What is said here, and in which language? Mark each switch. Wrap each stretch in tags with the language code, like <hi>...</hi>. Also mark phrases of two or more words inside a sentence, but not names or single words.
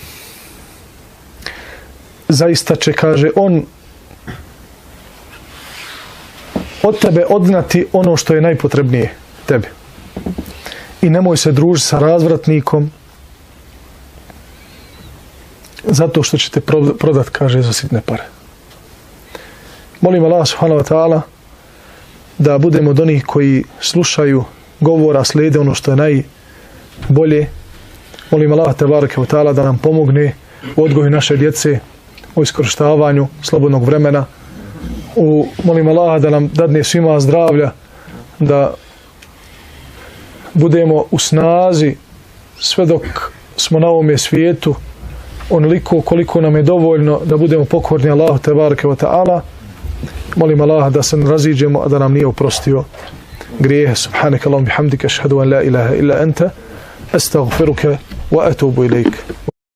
<bs>Zaista će, kaže, on od tebe odnati ono što je najpotrebnije tebi. I nemoj se družiti sa razvratnikom zato što će te prodat, kaže, za sitne pare. Molim Allah</bs> <ar>سبحانه وتعالى</ar> <bs>da budemo od onih koji slušaju govora, slijede ono što je najbolje. Molim Allah</bs> <ar>تبارك وتعالى</ar> <bs>da nam pomogne u odgoju naše djece, u iskorištavanju slobodnog vremena. Molim Allah da nam dadne svima zdravlja, da budemo u snazi sve dok smo na ovome svijetu, onoliko koliko nam je dovoljno da budemo pokorni Allahu</bs> <ar>تبارك وتعالى.</ar> <bs>Molim Allaha da se raziđemo, a da nam nije oprostio grijehe.</bs> <ar>سبحانك اللهم بحمدك، أشهد أن لا إله إلا أنت، أستغفرك وأتوب إليك.</ar>